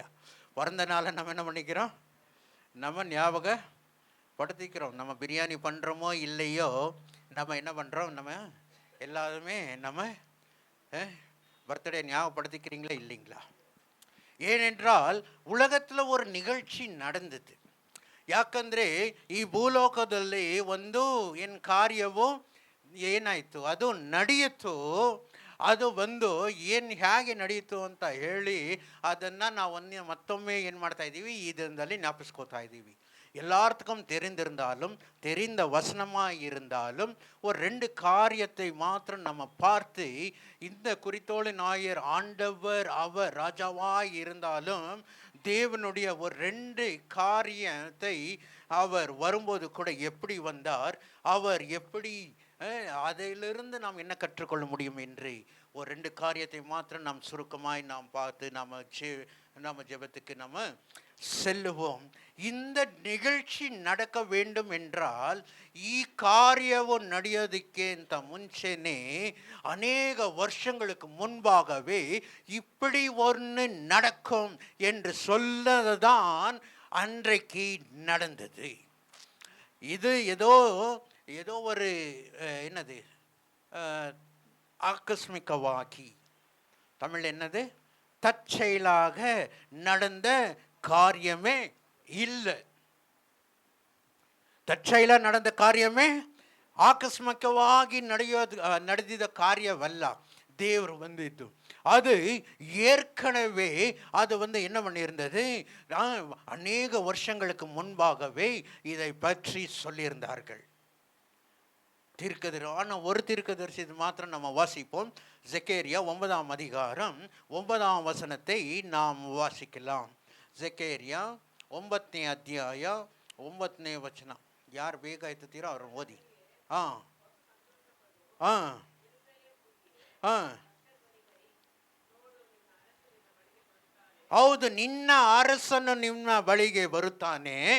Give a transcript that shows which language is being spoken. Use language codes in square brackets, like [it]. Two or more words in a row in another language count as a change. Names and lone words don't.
[ta] பிறந்த நாளை நம்ம என்ன பண்ணிக்கிறோம், நம்ம ஞாபகப்படுத்திக்கிறோம். நம்ம பிரியாணி பண்ணுறோமோ இல்லையோ, நம்ம என்ன பண்ணுறோம், நம்ம எல்லாருமே நம்ம பர்த்டே ஞாபகப்படுத்திக்கிறீங்களா இல்லைங்களா? ஏனென்றால் உலகத்தில் ஒரு நிகழ்ச்சி நடந்தது. [kn] ಯಾಕಂದರೆ ಈ ಭೂಲೋಕದಲ್ಲಿ ಒಂದು ಏನು ಕಾರ್ಯವು ಏನಾಯಿತು, ಅದು ನಡೆಯಿತು. ಅದು ಬಂದು ಏನು ಹೇಗೆ ನಡೆಯಿತು ಅಂತ ಹೇಳಿ ಅದನ್ನು ನಾವು ಮತ್ತೊಮ್ಮೆ ಏನು ಮಾಡ್ತಾ ಇದ್ದೀವಿ, ಈ ದಿನದಲ್ಲಿ ஞாபகப்படுத்திக்கோತಾ ಇದ್ದೀವಿ. [ta] எல்லாத்துக்கும் தெரிந்திருந்தாலும் தெரிந்த வசனமாக இருந்தாலும் ஒரு 2 காரியத்தை மாத்திரம் நம்ம பார்த்து, இந்த குறித்தோள் ஞாயிறு ஆண்டவர் அவர் ராஜாவாய் இருந்தாலும் தேவனுடைய ஒரு 2 காரியத்தை அவர் வரும்போது கூட எப்படி வந்தார், அவர் எப்படி, அதிலிருந்து நாம் என்ன கற்றுக்கொள்ள முடியும் என்று ஒரு 2 காரியத்தை மாத்திரம் நாம் சுருக்கமாய் நாம் பார்த்து நம்ம ஜெபத்துக்கு நம்ம செல்லுவோம். இந்த நிகழ்ச்சி நடக்க வேண்டும் என்றால் [kn] ಈ ಕಾರ್ಯವು ನಡೆಯೋದಕ್ಕಿಂತ ಮುಂಚೆನೇ [ta] அநேக வருஷங்களுக்கு முன்பாகவே இப்படி ஒன்று நடக்கும் என்று சொல்லதான் அன்றைக்கு நடந்தது. இது ஏதோ ஒரு என்னது ஆகஸ்மிகவாகி, தமிழ் என்னது, தற்செயலாக நடந்த காரியமே இல்லை. [kn] ತಚ್ಚೈಲ ನಡೆದ ಕಾರ್ಯವೇ ಆಕಸ್ಮಿಕವಾಗಿ ನಡೆದಿದ್ದ ಕಾರ್ಯವಲ್ಲ. ದೇವರು ಬಂದಿದ್ದು [ta] அது ஏற்கனவே அது என்ன பண்ணியிருந்தது, அநேக வருஷங்களுக்கு முன்பாகவே இதை பற்றி சொல்லியிருந்தார்கள். ஆனால் ஒரு தீர்க்கதரிசி மாத்திரம் நம்ம வாசிப்போம். ஜெகேரியா 9ஆம் அதிகாரம் 9ஆம் வசனத்தை நாம் வாசிக்கலாம். [kn] ಜೆಕೇರಿಯ 9ನೇ ಅಧ್ಯಾಯ 9ನೇ ವಚನ. ಯಾರು ಬೇಗ ಎತ್ತುತ್ತೀರೋ ಅವ್ರು ಓದಿ. ಹೌದು, ನಿನ್ನ ಅರಸನು ನಿಮ್ಮ ಬಳಿಗೆ ಬರುತ್ತಾನೆ,